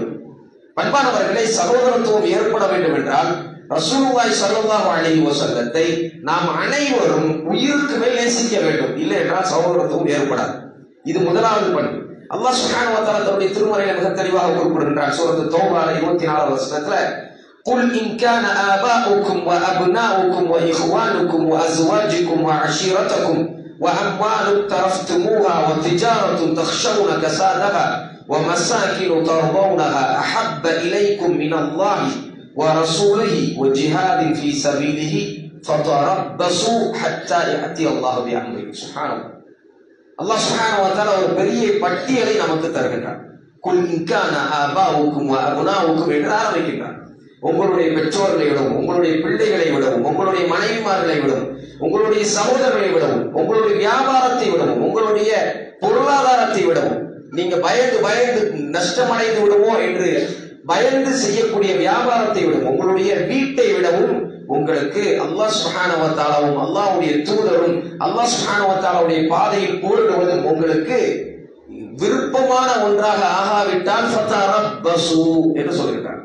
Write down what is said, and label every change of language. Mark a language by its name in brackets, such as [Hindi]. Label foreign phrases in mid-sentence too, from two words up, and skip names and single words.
[Tamil] பண்பானவர்களை சகோதரத்துவம் ஏற்பட வேண்டும் என்றால் [Arabic] رسول الله صلى الله عليه وسلم [Tamil] நாம் அனைவரும் உயிருக்கு மேல் நேசிக்க வேண்டும். இல்லை என்றால் சகோதரத்துவம் ஏற்படாது. இது முதலாவது பண்பு. [Arabic] الله سبحانه وتعالى [Tamil] தன்னுடைய திருமறையில மிக தெளிவாக குறிப்பிடுகின்றார். சூரத்து தௌபால 24வது வசனத்துல [Arabic] قل إن كان آباؤكم وأبناؤكم وإخوانكم وأزواجكم وعشيرتكم وأموال اقترفتموها وتجارة تخشون كسادها ومساكن ترضونها أحب إليكم من الله ورسوله وجهاد في سبيله فتربصوا حتى يأتي الله بأمره. سبحان الله. الله سبحانه وتعالى [Tamil] ஒரு பெரிய பட்டியலை நமக்கு தருகின்றார். [Arabic] قل إن كان آباؤكم وأبناؤكم [Tamil] என்று ஆரம்பிக்கின்றார். உங்களுடைய பெற்றோர்களை விடவும் உங்களுடைய பிள்ளைகளை விடவும் உங்களுடைய மனைவிமார்களை விடவும் உங்களுடைய சகோதரர்களை விடவும் உங்களுடைய வியாபாரத்தை விடவும் உங்களுடைய பொருளாதாரத்தை விடவும் நீங்க பயந்து நஷ்டமடைந்து விடுமோ என்று பயந்து செய்யக்கூடிய வியாபாரத்தை விடவும் உங்களுடைய வீட்டை விடவும் உங்களுக்கு [Arabic] الله سبحانه وتعالى [Tamil] அல்லாஹ்வுடைய தூதரும் [Arabic] الله سبحانه وتعالى [Tamil] பாதையில் போரிடுவதும் உங்களுக்கு விருப்பமான ஒன்றாக ஆகாவிட்டால் ஃபதரப்பசு என்று சொல்கிறார்.